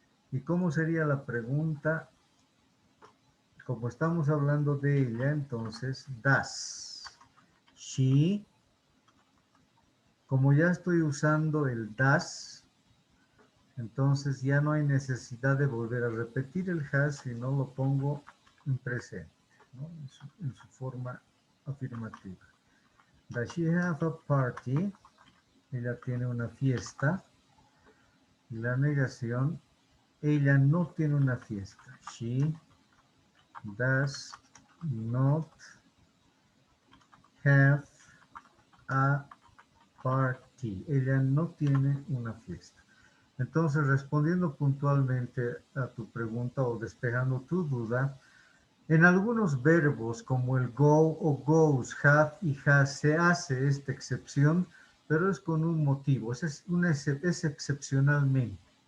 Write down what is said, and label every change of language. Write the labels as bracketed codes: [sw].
[es] ¿Y cómo sería la pregunta? Como estamos hablando de ella, entonces, [en] does she, [es] como ya estoy usando el does, entonces ya no hay necesidad de volver a repetir el has, sino lo pongo en presente, ¿no? En su forma afirmativa. [en] Does she have a party? [es] Ella tiene una fiesta. Y la negación, ella no tiene una fiesta. [en] She does not have a party. [es] Ella no tiene una fiesta. Entonces, respondiendo puntualmente a tu pregunta o despejando tu duda, en algunos verbos como el go o goes, have y has se hace esta excepción, pero es con un motivo, es excepcionalmente.